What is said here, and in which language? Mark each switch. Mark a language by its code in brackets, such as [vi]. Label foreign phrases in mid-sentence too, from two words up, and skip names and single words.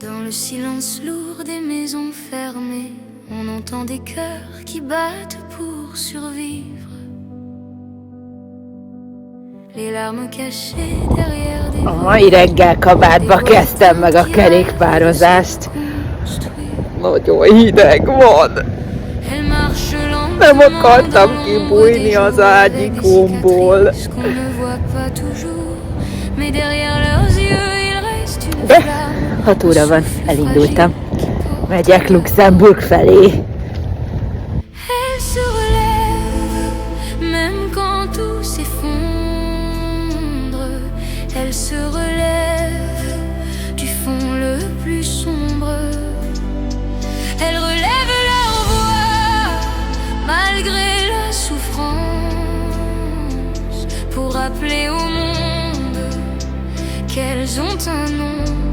[fr] le silence lourd des maisons fermées, on entend des cœurs qui battent pour survivre. Les larmes cachées derrière des [hu] A mai reggel kabátba kezdtem meg a kerékpározást. Nagyon hideg van. Nem akartam kibújni az ágyikomból. De 6 óra van, elindultam. Megyek Luxemburg felé. [fr] Elle se relève du fond le plus sombre. Elle relève leur voix malgré la souffrance, pour rappeler au monde qu'elles ont un nom.